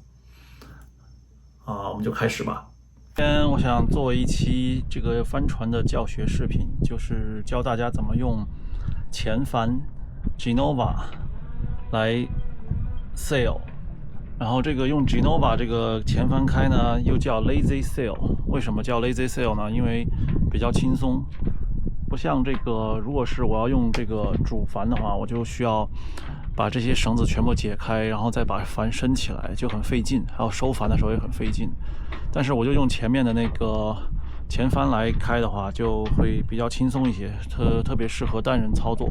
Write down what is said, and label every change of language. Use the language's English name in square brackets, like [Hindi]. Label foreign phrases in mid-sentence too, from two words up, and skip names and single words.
[Chinese] 我們就開始吧。今天我想做一期這個帆船的教學視頻，就是教大家怎麼用前帆 Genova 來 sail。然後這個用 Genova 這個前帆開呢，又叫 [English] lazy sail。 [Chinese] 為什麼叫 [English] lazy sail [Chinese] 呢？因為比較輕鬆，不像這個如果是我要用這個主帆的話，我就需要把這些繩子全部解開，然後再把帆升起來，就很費勁，還有收帆的時候也很費勁。但是我就用前面的那個前帆來開的話，就會比較輕鬆一些，特別適合單人操作。